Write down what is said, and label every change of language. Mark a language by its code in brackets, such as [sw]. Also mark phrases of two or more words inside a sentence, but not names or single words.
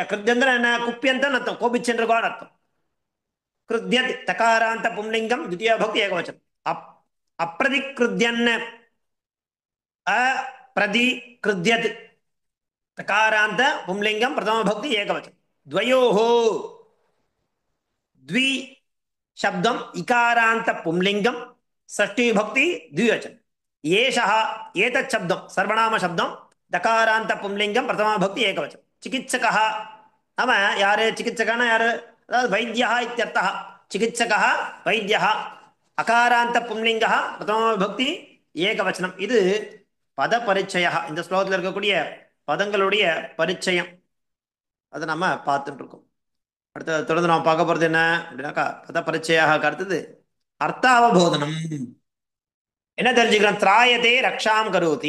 [ta] கிருத்யந்தம் என்ன? குப்பியந்தம் அர்த்தம், கோபிச்சென்றுகான் அர்த்தம். [sa] कृत्यत् तकारान्त पुंलिङ्गम् द्वितीया भक्ति एकवचनम्. अप्रतिकृत्यन् अप्रतिकृत्यत् तकारान्त पुंलिङ्गम् प्रथम भक्ति एकवचनम्. द्वयोः द्वि शब्दम इकारांत पुंलिंगम षष्ठी भक्ति द्विवचन. येषः एतत् शब्दम सर्वनाम शब्दम दकारांत पुंलिंगम प्रथमा भक्ति एकवचन. चिकित्सकः नाम यार? चिकित्सकः यार? वैद्यः इत्यर्थः. चिकित्सकः वैद्यः. अकारांत पुंलिंगः प्रथमा भक्ति ஏகவச்சனம். [ta] இது பத பரிச்சயம். இந்த ஸ்லோகத்தில் இருக்கக்கூடிய பதங்களுடைய பரிச்சயம் அதை நம்ம பார்த்துட்டு இருக்கோம். அடுத்த தொடர்ந்து நம்ம பார்க்க போறது என்ன அப்படின்னாக்கா, பத பரிச்சயாக அடுத்தது அர்த்தாவபோதனம். என்ன தெரிஞ்சுக்கிறோம்? [sa] त्रायते रक्षां करोति.